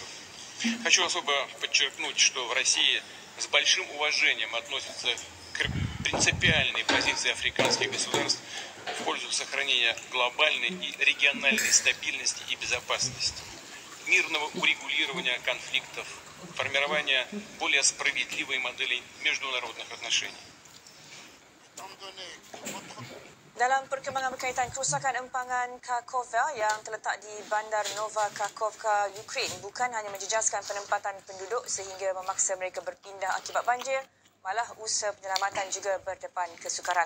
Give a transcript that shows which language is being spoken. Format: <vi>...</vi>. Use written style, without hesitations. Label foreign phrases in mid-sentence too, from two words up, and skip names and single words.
<ru>Хочу особо подчеркнуть, что в России с большим уважением относятся к принципиальной позиции африканских государств в пользу сохранения глобальной и региональной стабильности и безопасности, мирного урегулирования конфликтов, формирования более справедливой модели международных отношений.</ru> <ms>Dalam perkembangan berkaitan kerusakan empangan Kakhovka yang terletak di Bandar Nova Kakhovka, Ukraine bukan hanya menjejaskan penempatan penduduk sehingga memaksa mereka berpindah akibat banjir, malah usaha penyelamatan juga berdepan kesukaran.</ms>